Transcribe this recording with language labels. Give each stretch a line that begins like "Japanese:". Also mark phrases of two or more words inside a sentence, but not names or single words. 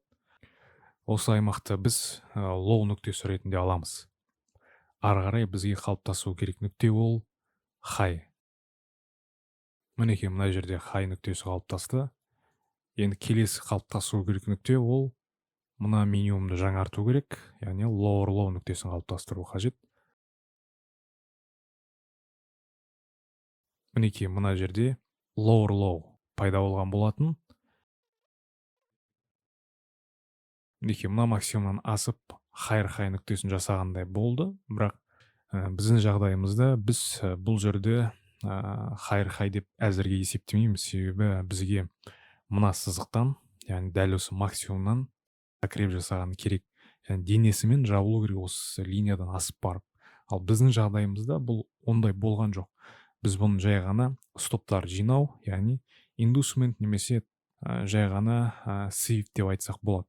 Kazakh: Осы аймақты біз лоу нүктесі ретінде аламыз. Ары қарай бізге қалыптасу керек нүкте ол high. Мінекей мына жерде high нүктесі қалыптасты. Енді келесі қалыптасу керек нүкте ол мына минимумды жаңарту керек, яғни
English: lower low
Kazakh: нүктесін қалыптастыру қажет. Мінекей мына жерде
English: lower low
Kazakh: пайда болған болатын. Мінекей мына максимумнан асып
English: higher high
Kazakh: нүктесін жасағандай болды, бірақ біздің жағдайымызда біз бұл жерде
English: higher high
Kazakh: деп әзірге есептемейміз, себебі бізге мына сызықтан, яғни дәл осы максимумнан акреп жасаған керек. Яғни денесімен жабылу керек осы линиядан асып барып. Ал біздің жағдайымызда бұл ондай болған жоқ. Біз бұны жай ғана стоптар жинау, яғни индусмент немесе жай ғана сейф деп айтсақ болады.